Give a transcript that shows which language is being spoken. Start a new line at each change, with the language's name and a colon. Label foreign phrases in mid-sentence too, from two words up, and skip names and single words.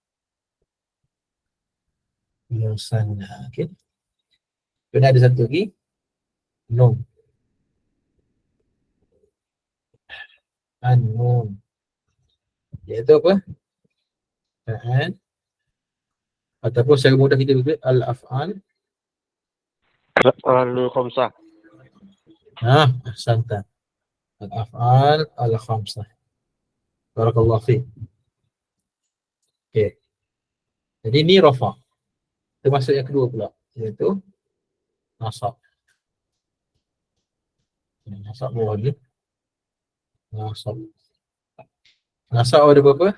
Malay: Okey. Kemudian ada 1 lagi. Nun. An-nun. Iaitu apa? Fa'al. Ataupun secara mudah kita boleh al-af'al. Al-khamsah.
Arabic: أحسنت. الأفعال الخمسة. بارك الله فيك.
Malay: Okey. Jadi ni rafa'. Termasuk yang kedua pula, iaitu nasab. Nasab bawah ni. Nasab ada berapa?